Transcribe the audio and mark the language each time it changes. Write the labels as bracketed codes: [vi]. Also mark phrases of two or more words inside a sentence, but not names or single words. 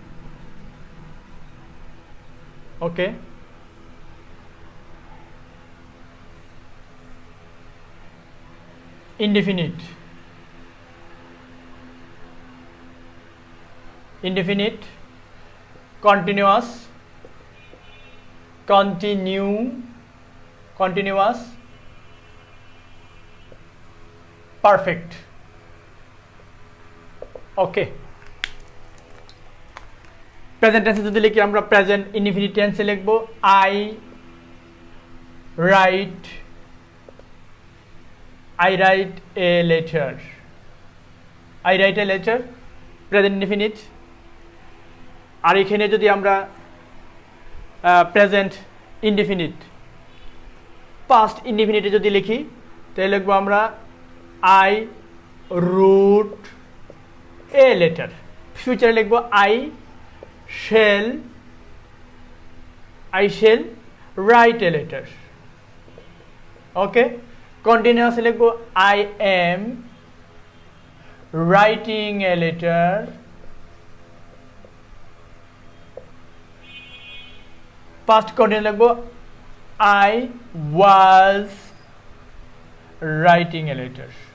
[en] Okay, indefinite, indefinite, continuous, continuous, perfect. okay, present tense [bn] যদি লিখি, আমরা [en] present indefinite tense লিখব I write a letter, I write a letter, present indefinite। [bn] আর এখানে যদি আমরা [en] present indefinite past indefinite [bn] যদি লিখি, তাহলে লিখবো আমরা [en] I wrote a letter. ফিউচারে লিখবো আই shall write a letter. Okay, continuous লিখবো I am writing a letter. Past continuous লিখবো I was writing a letter.